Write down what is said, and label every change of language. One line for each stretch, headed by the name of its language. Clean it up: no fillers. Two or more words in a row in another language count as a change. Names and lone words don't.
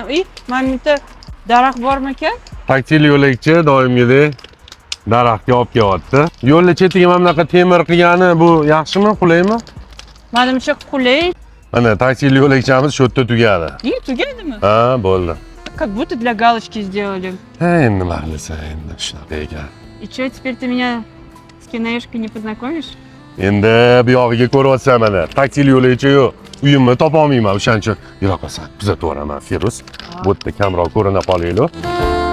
Uzbek: Mana bu yerda daraxt bormi ekan? Taktil yo'lakchi doimgidek daraxtga olib kelyapti. Yo'lni chetiga mana bunaqa temir qilgani bu yaxshimi, qulaymi? Menimcha qulay. Mana taktil yo'lakchamiz shu yerda tugadi. Tugadimi? Ha, bo'ldi.
Russian: Как будто для галочки сделали.
Uzbek: Endi mahlisa, endi shunaqa ekan.
Russian: И что, теперь ты меня с киноешкой не познакомишь?
Uzbek: Endi bu yog'iga ko'ryapsan mana. Taktil yo'lakchi yo'q. Uyimni topa olmayman, o'shaning uchun yura qolsan. Kuzatib boraman, Feruz. Bu yerda kamroq ko'rina qolaylik.